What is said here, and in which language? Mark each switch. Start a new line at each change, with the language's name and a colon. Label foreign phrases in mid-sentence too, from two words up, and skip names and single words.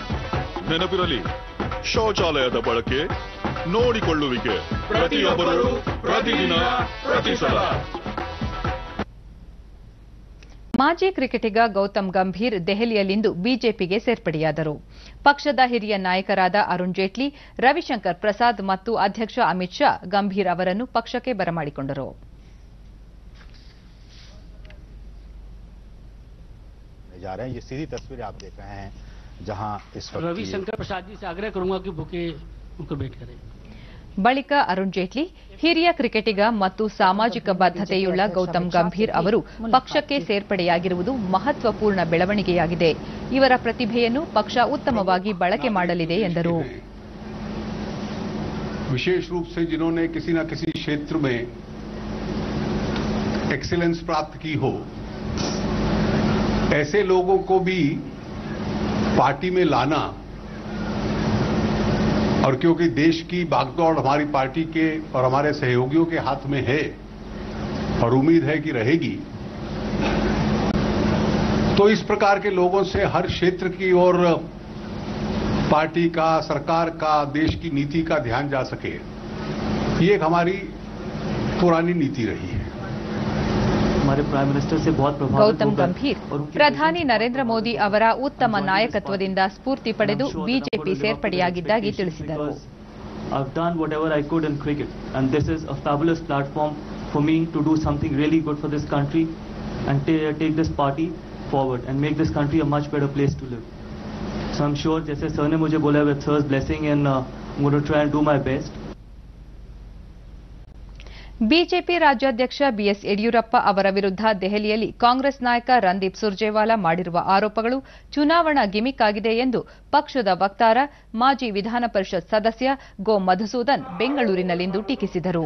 Kannada: ನೆನಪಿರಲಿ, ಶೌಚಾಲಯದ ಬಳಕೆ, ನೋಡಿಕೊಳ್ಳುವಿಕೆ ಪ್ರತಿಯೊಬ್ಬರು, ಪ್ರತಿದಿನ, ಪ್ರತಿ ಸಲ. ಮಾಜಿ ಕ್ರಿಕೆಟಿಗ ಗೌತಮ್ ಗಂಭೀರ್ ದೆಹಲಿಯಲ್ಲಿಂದು ಬಿಜೆಪಿಗೆ ಸೇರ್ಪಡೆಯಾದರು. ಪಕ್ಷದ ಹಿರಿಯ ನಾಯಕರಾದ ಅರುಣ್ ಜೇಟ್ಲಿ, ರವಿಶಂಕರ್ ಪ್ರಸಾದ್ ಮತ್ತು ಅಧ್ಯಕ್ಷ ಅಮಿತ್ ಶಾ ಗಂಭೀರ್ ಅವರನ್ನು ಪಕ್ಷಕ್ಕೆ ಬರಮಾಡಿಕೊಂಡರು.
Hindi: रविशंकर प्रसाद जी से आग्रह करूंगा कि बुके उनको भेंट करें.
Kannada: ಬಳಿಕ ಅರುಣ್ ಜೇಟ್ಲಿ, ಹಿರಿಯ ಕ್ರಿಕೆಟಿಗ ಮತ್ತು ಸಾಮಾಜಿಕ ಬದ್ಧತೆಯುಳ್ಳ ಗೌತಮ್ ಗಂಭೀರ್ ಅವರು ಪಕ್ಷಕ್ಕೆ ಸೇರ್ಪಡೆಯಾಗಿರುವುದು ಮಹತ್ವಪೂರ್ಣ ಬೆಳವಣಿಗೆಯಾಗಿದೆ. ಇವರ ಪ್ರತಿಭೆಯನ್ನು ಪಕ್ಷ ಉತ್ತಮವಾಗಿ ಬಳಕೆ ಮಾಡಲಿದೆ ಎಂದರು.
Hindi: विशेष रूप से जिन्होंने किसी न किसी क्षेत्र में एक्सीलेंस प्राप्त की हो, ऐसे लोगों को भी पार्टी में लाना, और क्योंकि देश की भागदौड़ हमारी पार्टी के और हमारे सहयोगियों के हाथ में है और उम्मीद है कि रहेगी, तो इस प्रकार के लोगों से हर क्षेत्र की और पार्टी का, सरकार का, देश की नीति का ध्यान जा सके, ये एक हमारी पुरानी नीति रही है. हमारे
English: prime minister
Hindi: से बहुत प्रभावित
Kannada: ಗೌತಮ್ ಗಂಭೀರ್ ಪ್ರಧಾನಿ ನರೇಂದ್ರ ಮೋದಿ ಅವರ ಉತ್ತಮ ನಾಯಕತ್ವದಿಂದ ಸ್ಫೂರ್ತಿ ಪಡೆದು ಬಿಜೆಪಿ ಸೇರ್ಪಡೆಯಾಗಿದ್ದಾಗಿ ತಿಳಿಸಿದರು.
English: I've done whatever I could in cricket, and this is a fabulous platform for me to do something really good for this country and take this party forward and make this country a much better place to live. So I'm sure,
Hindi: जैसे सर ने मुझे बोला,
English: with sir's blessing, and I'm going to try and do my best.
Kannada: ಬಿಜೆಪಿ ರಾಜ್ಯಾಧ್ಯಕ್ಷ ಬಿಎಸ್ ಯಡಿಯೂರಪ್ಪ ಅವರ ವಿರುದ್ಧ ದೆಹಲಿಯಲ್ಲಿ ಕಾಂಗ್ರೆಸ್ ನಾಯಕ ರಣದೀಪ್ ಸುರ್ಜೇವಾಲಾ ಮಾಡಿರುವ ಆರೋಪಗಳು ಚುನಾವಣಾ ಗಿಮಿಕ್ ಆಗಿದೆ ಎಂದು ಪಕ್ಷದ ವಕ್ತಾರ, ಮಾಜಿ ವಿಧಾನ ಪರಿಷತ್ ಸದಸ್ಯ ಗೋ ಮಧುಸೂದನ್ ಬೆಂಗಳೂರಿನಲ್ಲಿಂದು ಟೀಕಿಸಿದರು.